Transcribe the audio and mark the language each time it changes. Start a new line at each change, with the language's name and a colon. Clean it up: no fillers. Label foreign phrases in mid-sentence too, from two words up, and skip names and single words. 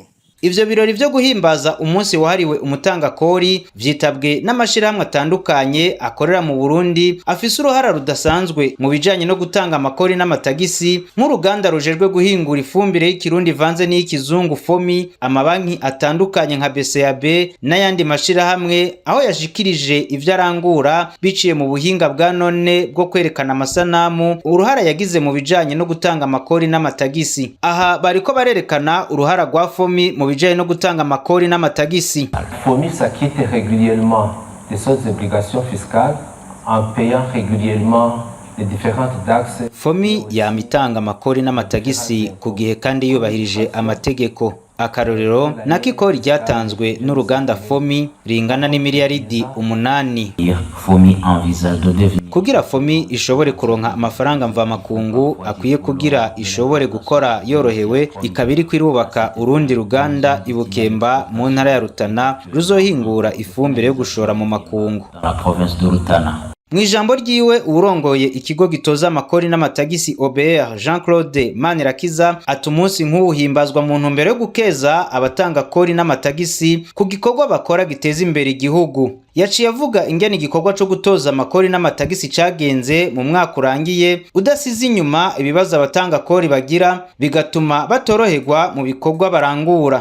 Rundi: Ivyo birori vyo guhimbaza umunsi wahariwe umutangakori vyitabwe n'amashirahamwe atandukanye akorera mu Burundi afise uruhara rudasanzwe mu bijanye no gutanga amakori n'amatagisi, nk'uruganda rujejwe guhingura ifumbire y'ikirundi vanze n'ikizungu FOMI, amabanki atandukanye nka BCAB n'ayandi mashirahamwe, aho yashikirije ivyo arangura biciye mu buhinga bwa none bwo kwerekana amasanamu uruhara yagize mu bijanye no gutanga amakori n'amatagisi. Aha bariko barerekana uruhara rwa FOMI mu bijanye no gutanga amakori n'amatagisi.
French: FOMI s'acquitte régulièrement de ses obligations fiscales en payant régulièrement les différentes taxes.
Rundi: FOMI yamitanga amakori n'amatagisi ku gihe kandi yubahirije amategeko. Akarorero nakikori ryatanzwe n'uruganda FOMI ringana n'imiliyaridi 8.
French: FOMI envisage de devenir
Rundi: kugira FOMI ishobore kuronka amafaranga mvamakungu akwiye kugira ishobore gukora yorohewe, ikabiri kwirubaka urundi ruganda ibukemba mu ntara ya Rutana ruzohingura ifumbire yo gushora mu makungu.
French: la province de Rutana.
Rundi: Mwijambo ryiwe urongoye ikigo gitoza amakori n'amatagisi OBR Jean-Claude Manirakiza ati umunsi nk'uhimbazwa mu ntumbero yo gukeza abatanga kori n'amatagisi ku gikorwa bakora giteza imbere igihugu. Yaciye avuga ingene igikorwa cyo gutoza amakori n'amatagisi cagenze mu mwaka urangiye, udasize inyuma ibibazo abatanga kori bagira bigatuma batoroherwa mu bikorwa barangura.